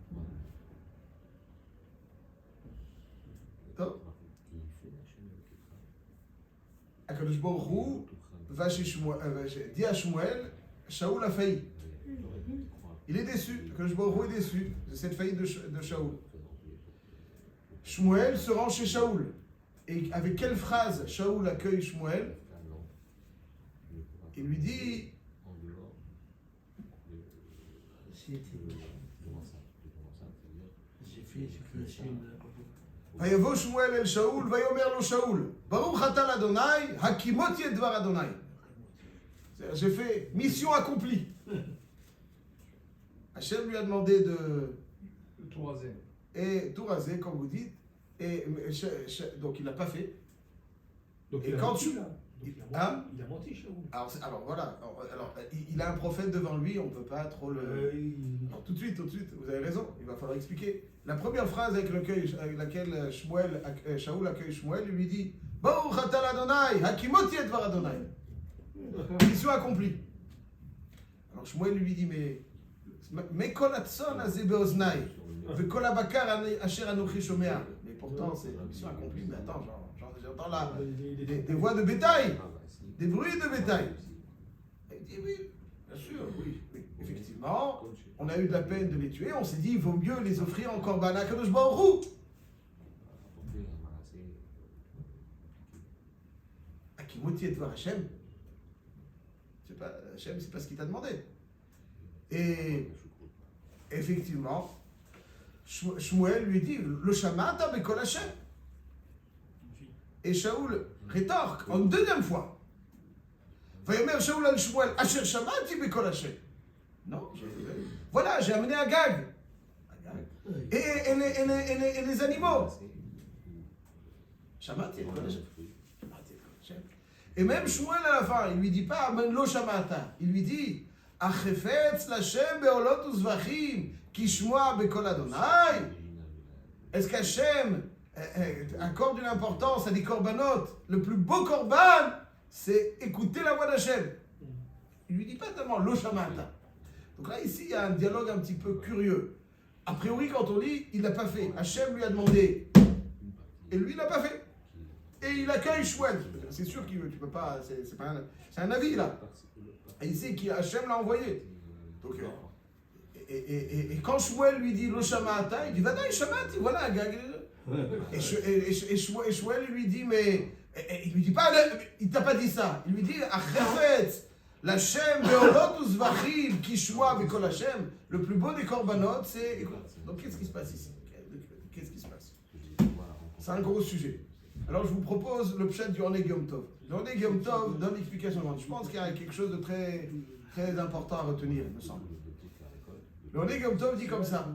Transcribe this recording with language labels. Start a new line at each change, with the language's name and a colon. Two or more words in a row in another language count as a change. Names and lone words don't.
Hebrew: הקדוש ברוך הוא
French: dit à Shmuel, Shaoul a failli. Il est déçu,
Hebrew: הקדוש ברוך הוא
French: est déçu de cette faillite de Shaoul. Shmuel se rend chez Shaoul. Et avec quelle phrase Shaoul accueille Shmuel? Il lui dit
Hebrew: ויבא שמואל אל שאול, ויאמר לו שאול, ברוך אתה לה', הקימת ידבר ה.
French: J'ai fait mission accomplie. Hachem lui a demandé de tout raser. Et tout raser, comme vous dites. Donc il l'a pas fait. Donc Et il a quand menti, tu- là. Donc, Hein? il a menti, Shaoul. Alors voilà, alors, il a un prophète devant lui, on ne peut pas trop le... Alors, tout de suite, vous avez raison, il va falloir expliquer. La première phrase avec laquelle Shaoul accueille Shmuel, il lui dit
Hebrew: ברוך אתה ה', הקימותי את דבר ה.
French: Mission accomplie. Alors Shmuel lui dit mais
Hebrew: קול הצאן הזה באזני, וקול הבקר אשר אנכי שומע.
French: Mais pourtant, c'est mission accomplie, mais attends, j'entends là des voix de bétail, des bruits de bétail. Il dit oui, bien sûr, oui. Effectivement, on a eu de la peine de les tuer, on s'est dit il vaut mieux les offrir en korban à
Hebrew: קדוש ברוך הוא. הקימותי את דבר השם.
French: Hashem, c'est pas ce qu'il t'a demandé. Et effectivement, Shmuel lui dit
Hebrew: לא שמעת בקול השם.
French: Et Shaoul rétorque en deuxième fois.
Hebrew: ויאמר שאול אל שמואל אשר שמעתי בקול השם.
French: Non, voilà, j'ai amené Agag. Et les animaux.
Hebrew: שמעתי בקול השם.
French: Et même Shmuel à la fin, il lui dit pas
Hebrew: אמן לא שמעת.
French: Il lui dit
Hebrew: החפץ לה' בעולות וזבחים כשמוע בקול ה.
French: Est-ce qu'Hashem accorde une importance à des korbanot? Le plus beau korban, c'est écouter la voix d'Hashem. Il lui dit pas tellement
Hebrew: לא שמעת.
French: Donc là, ici, il y a un dialogue un petit peu curieux. A priori, quand on lit, il l'a pas fait. Hachem lui a demandé. Et lui, il l'a pas fait. Et il accueille Shmuel. C'est sûr qu'il tu peux pas. C'est un avis là. Et ici, Hachem l'a envoyé. Donc, et quand Shmuel lui dit
Hebrew: לא שמעת,
French: il dit
Hebrew: ודאי שמעתי,
French: voilà. Et Shmuel lui dit mais il lui dit pas, il t'a pas dit ça. Il lui dit
Hebrew: החפץ לה' בעולות וזבחים כשמוע בקול השם.
French: Le plus beau des korbanot, c'est. Donc qu'est-ce qui se passe ici? Qu'est-ce qui se passe? C'est un gros sujet. Alors je vous propose le pshat du Oneg Yom Tov. Le Oneg Yom Tov donne l'explication. Je pense qu'il y a quelque chose de très, très important à retenir, il me semble. Le Oneg Yom Tov dit comme ça.